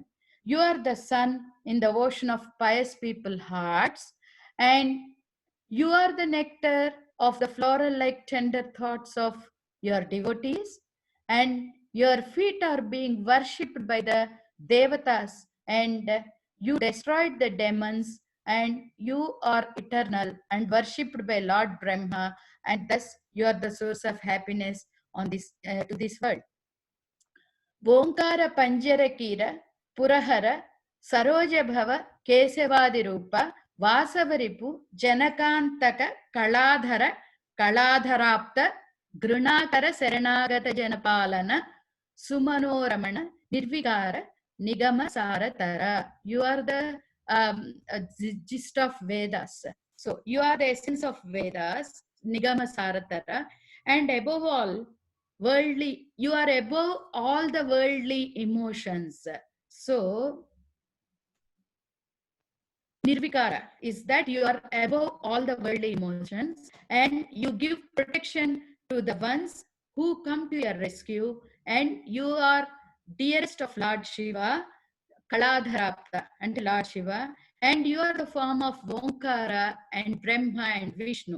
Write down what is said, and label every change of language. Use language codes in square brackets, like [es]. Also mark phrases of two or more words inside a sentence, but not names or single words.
[en] You are the sun in the ocean of pious people hearts, and you are the nectar of the floral-like tender thoughts of your devotees, and your feet are being worshipped by the devatas, and you destroyed the demons, and you are eternal and worshipped by Lord Brahma, and thus you are the source of happiness on this to this world. [sa] ओंकार पञ्जरकीर पुरहर सरोज भव केशवादि रूप वासवरिपु जनकान्तक कलाधर कलाधराप्त गुणाकर शरणागत जनपालन सुमनोरमण निर्विकार निगम सारतर. [en] You are the gist of Vedas. So you are the essence of Vedas, [sa] निगम सारतर, [en] and above all, worldly, you are above all the worldly emotions. So Nirvikara is that you are above all the worldly emotions, and you give protection to the ones who come to your rescue, and you are dearest of Lord Shiva, Kaladharapta, and Lord Shiva, and you are the form of Omkara and Brahma and Vishnu.